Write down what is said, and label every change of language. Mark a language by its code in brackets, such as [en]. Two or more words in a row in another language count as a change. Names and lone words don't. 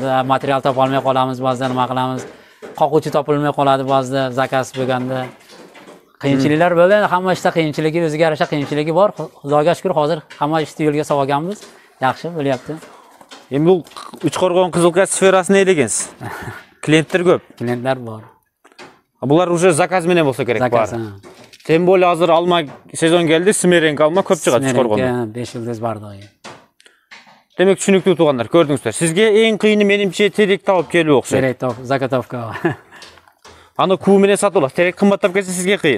[uz] Material topa olmay qolamiz, ba'zida nima qilamiz? Qoquvchi topilmay qoladi ba'zida zakaz bo'lganda. Qiyinchiliklar bo'ldi. Hamma ishda qiyinchiligi, o'ziga yarasha qiyinchiligi bor. Xudoga shukr, hozir hamma ishni yo'lga solganmiz. Yaxshi bo'lyapti. Endi bu Uchqo'rg'on Qizilqas sferasini edeginsiz. Klientlar ko'p. Klientlar bor. [ky] Булар уже заказ менен болса керек Заказ. баары. [ru] Тем более [ky] азыр алма сезон келди, смеренг алма көп чыгат Чукоргондо. 5 yıldız бардыгы. Демек түшүнүктүү туугандар, көрдүңүздөр. Сизге эң кыйыны менимче терек табып келүү окшойт. Терек топ, заготовка. Аны куу менен сатып алат. Терек кымбаттап келсе сизге кыйын.